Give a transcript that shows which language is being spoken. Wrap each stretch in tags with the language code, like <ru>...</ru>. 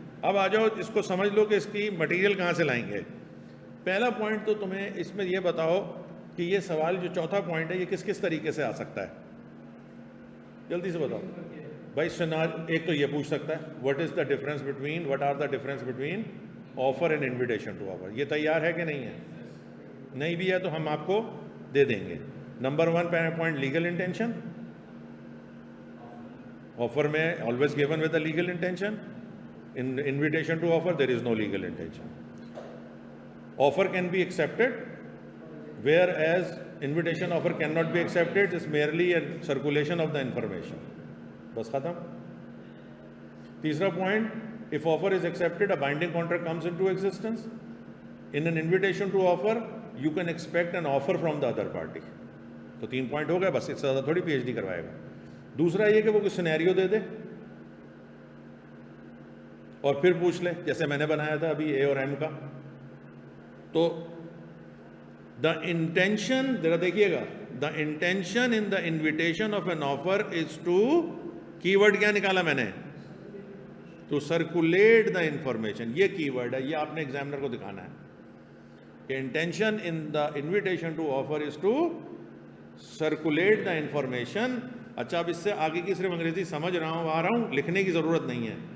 <ur>اب آ جاؤ اس کو سمجھ لو کہ اس کی مٹیریل کہاں سے لائیں گے. پہلا پوائنٹ تو تمہیں اس میں یہ بتاؤ کہ یہ سوال جو چوتھا پوائنٹ ہے یہ کس طریقے سے آ سکتا ہے؟ جلدی سے بتاؤ بھائی. ایک تو یہ پوچھ سکتا ہے</ur> <en>What are the difference between offer and invitation to offer.</en> <ur>یہ تیار ہے کہ نہیں ہے؟ نہیں بھی ہے تو ہم آپ کو دے دیں گے. Number 1 point legal intention. Offer میں</ur> <en>always given with a legal intention. In invitation to offer there is no legal intention. Offer can be accepted whereas invitation offer cannot be accepted. It's merely a circulation of the information.</en> <ur>بس ختم. تیسرا point,</ur> <en>if offer is accepted, a binding contract comes into existence. In an invitation to offer, you can expect an offer from the other party.</en> <ur>تو 3 point ہو گئے, بس اس سے زیادہ تھوڑی P H D کروائے گا. دوسرا یہ کہ وہ کوئی سینیریو دے دے اور پھر پوچھ لے, جیسے میں نے بنایا تھا ابھی اے اور ایم کا.</ur> <en>تو the intention ذرا دیکھیے گا, the intention in the invitation of an offer is to</en> <ur>کی ورڈ کیا نکالا میں نے؟</ur> <en>To circulate the information.</en> <ur>یہ کی ورڈ ہے, یہ آپ نے ایگزامنر کو دکھانا ہے کہ</ur> <en>Intention in the invitation to offer is to circulate the information.</en> <ur>اچھا, اب اس سے آگے کی صرف انگریزی سمجھ رہا ہوں, آ رہا ہوں, لکھنے کی ضرورت نہیں ہے.</ur>